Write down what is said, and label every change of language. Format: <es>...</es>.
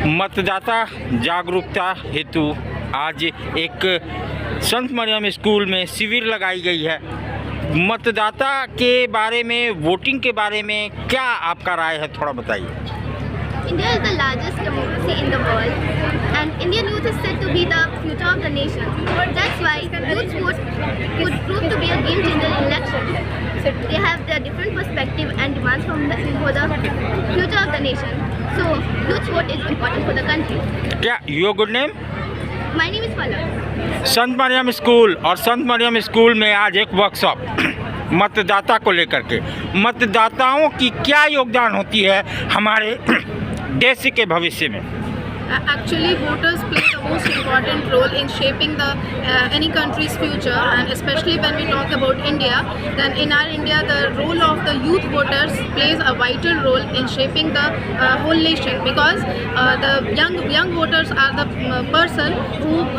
<hi>मतदाता जागरूकता हेतु आज एक संत मरियम स्कूल में शिविर लगाई गई है। मतदाता के बारे में, वोटिंग के बारे में क्या आपका राय है, थोड़ा बताइए।</hi> <en>India is the largest democracy in the world, and Indian youth is said to be the future of the nation. That's why youth vote could prove to be a game changer in election. They have their different perspective and demands for the future of the nation. So youth vote is important for the country.</en> <hi>क्या</hi> <en>Your good name? My name is Palak.</en> <hi>Sant Maryam school और संत Maryam school में आज एक workshop मतदाता को लेकर के, मतदाताओं की क्या योगदान होती है हमारे देश के भविष्य में।</hi> <en>Actually, voters play the most important role in shaping any country's future, and especially when we talk about India, then in our India, the role of the youth voters plays a vital role in shaping the whole nation, because the young voters are the person who</en>